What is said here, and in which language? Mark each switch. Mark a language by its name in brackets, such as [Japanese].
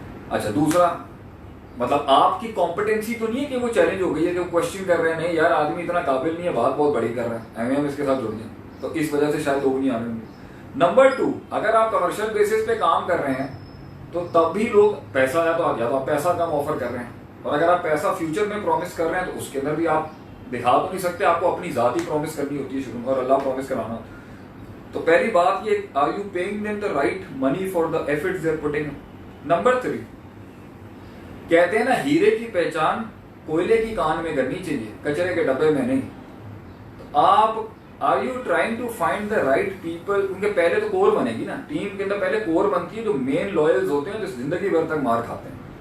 [Urdu] اچھا دوسرا، مطلب آپ کی کمپیٹنسی تو نہیں ہے کہ وہ چیلنج ہو گئی ہے کہ وہ کوشچن کر رہے ہیں نہیں یار آدمی اتنا قابل نہیں ہے، بات بہت بڑی کر رہا ہے، ہم اس کے ساتھ جڑ جائیں، تو اس وجہ سے شاید لوگ نہیں آ رہے ہوں گے. نمبر 2، اگر آپ کمرشل بیسس پہ کام کر رہے ہیں تو تب بھی لوگ پیسہ ہے تو آپ پیسہ کم آفر کر رہے ہیں، اور اگر آپ پیسہ فیوچر میں پرومس کر رہے ہیں تو اس کے اندر بھی آپ دکھا تو نہیں سکتے، آپ کو اپنی ذاتی پرومس کرنی ہوتی ہے شروع میں، اور اللہ پرومس کرانا. تو پہلی بات یہ، [English] Are you paying them the right money for the efforts they are putting. [Urdu] Number 3، کہتے ہیں نا ہیرے کی پہچان کوئلے کی کان میں کرنی چاہیے، کچرے کے ڈبے میں نہیں. [English] تو آپ are you trying to find the right people. [Urdu] کیونکہ پہلے تو کور بنے گی نا، ٹیم کے اندر پہلے کور بنتی ہے جو مین لوئلز ہوتے ہیں، جو زندگی بھر تک مار کھاتے ہیں.